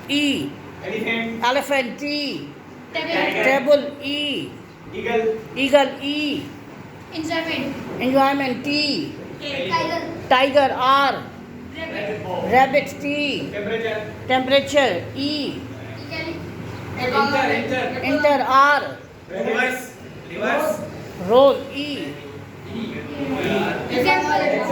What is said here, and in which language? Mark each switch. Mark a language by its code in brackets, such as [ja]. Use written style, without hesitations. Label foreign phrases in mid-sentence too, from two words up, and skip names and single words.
[en] E. Elephant. Elephant T. Table. Table E. Eagle. Eagle E. Enjoyment. Enjoyment T. Tiger. Tiger R. Rabbit. Rabbit T. Temperature. Temperature E. Enter. Enter R. Reverse. Reverse. Roll E. Example.